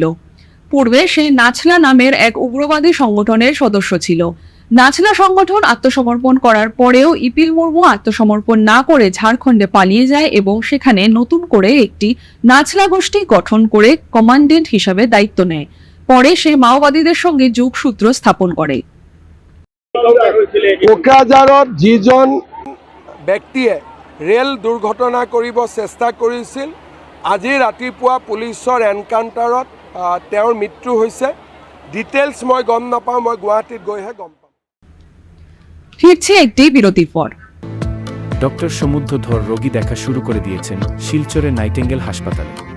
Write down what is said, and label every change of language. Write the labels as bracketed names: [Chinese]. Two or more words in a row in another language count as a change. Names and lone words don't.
[Bangla] পূর্বে সে নাছলা নামের এক উগ্রবাদী সংগঠনের সদস্য ছিল। নাছলা সংগঠন আত্মসমর্পণ করার পরেও ইপিল মুর্মু আত্মসমর্পণ না করে ঝাড়খণ্ডে পালিয়ে যায় এবং সেখানে নতুন করে একটি নাছলা গোষ্ঠী গঠন করে কমান্ডেন্ট হিসাবে দায়িত্ব নেয়। পরে সে মাওবাদীদের সঙ্গে যোগসূত্র স্থাপন করে। [Assamese] কোকৰাঝাৰত যিজন ব্যক্তিয়ে ৰেল দুৰ্ঘটনা কৰিব চেষ্টা কৰিছিল আজি ৰাতিপুৱা পুলিচৰ এনকাউণ্টাৰত তেওঁৰ মৃত্যু হৈছে। ডিটেইলছ মই গম নাপাওঁ, মই গুৱাহাটীত গৈহে গম পাম। [Bangla] ফিরছে একটি বিরতির পর। ডক্টর সমুদ্র ধর রোগী দেখা শুরু করে দিয়েছেন শিলচরের নাইটেঙ্গেল হাসপাতালে।